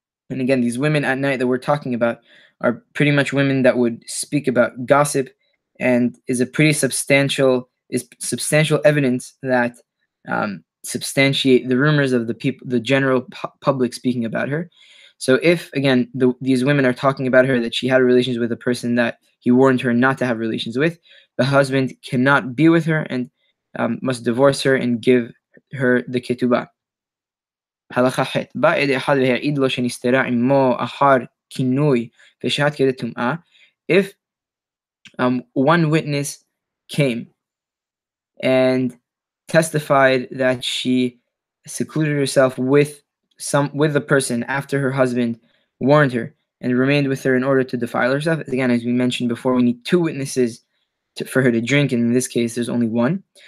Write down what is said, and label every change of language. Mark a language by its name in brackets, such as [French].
[English] And again, these women at night that we're talking about are pretty much women that would speak about gossip, and is substantial evidence that substantiate the rumors of the people, the general public speaking about her. So if again these women are talking about her that she had relations with a person that he warned her not to have relations with, the husband cannot be with her and must divorce her and give her the ketubah. [Hebrew] הלכה ח' בא עד אחד והעיד לו שנסתרה עמו אחר כינוי ושהת כדי טומאה. [English] If one witness came and testified that she secluded herself with the person after her husband warned her and remained with her in order to defile herself, again, as we mentioned before, we need two witnesses for her to drink, and in this case there's only one.